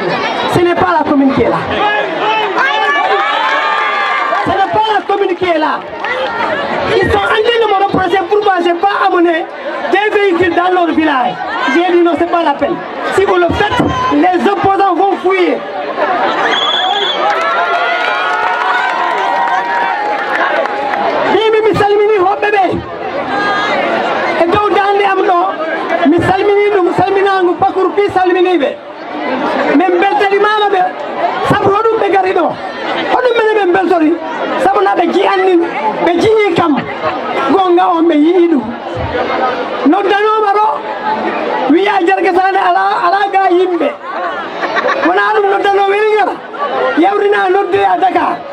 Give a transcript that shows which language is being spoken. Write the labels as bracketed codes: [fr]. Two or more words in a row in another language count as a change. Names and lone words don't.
[fr] Ce n'est pas la commune qui est là. Ce n'est pas la commune qui est là. Ils sont en train de me reprocher pourquoi je n'ai pas amené des véhicules dans leur village. J'ai dit non, ce n'est pas la peine. Si vous le faites, les opposants vont fouiller. [ff] Mi salmini hoɓɓe ɓe e dow dande am ɗo mi salmini ɗum salminagu Pakour pi salminiɓe min beltanimama ɓe saabu hoɗum ɓe gari ɗo hoɗum mene ɓe beltori saabu na ɓe jiyannin ɓe jii kam gonga on ɓe yii ɗum noddanoma ɗo wiya Jarga Sané ala ga yimɓe wona ɗum noddano Wélingara yawrina à Dakar